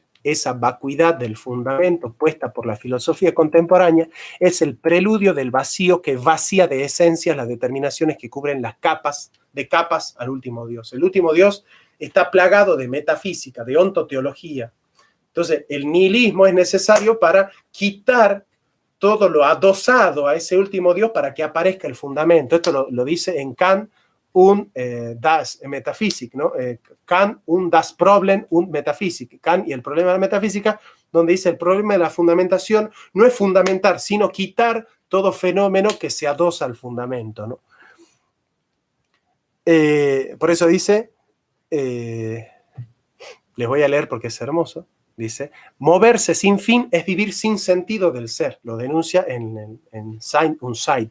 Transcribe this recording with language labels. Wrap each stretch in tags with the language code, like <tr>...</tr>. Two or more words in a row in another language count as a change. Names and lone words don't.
<es>Esa vacuidad del fundamento puesta por la filosofía contemporánea es el preludio del vacío que vacía de esencia las determinaciones que cubren las capas al último Dios. El último Dios está plagado de metafísica, de ontoteología. Entonces, el nihilismo es necesario para quitar todo lo adosado a ese último Dios para que aparezca el fundamento. Esto lo dice en Kant,</es> <de>das Metaphysik,</de> <es>¿no?</es> <de>Kant, das Problem und Metaphysik.</de> <es>Kant y el problema de la metafísica, donde dice el problema de la fundamentación no es fundamentar, sino quitar todo fenómeno que se adosa al fundamento, ¿no? Por eso dice, les voy a leer porque es hermoso, dice, moverse sin fin es vivir sin sentido del ser, lo denuncia en Sein und Zeit.</es>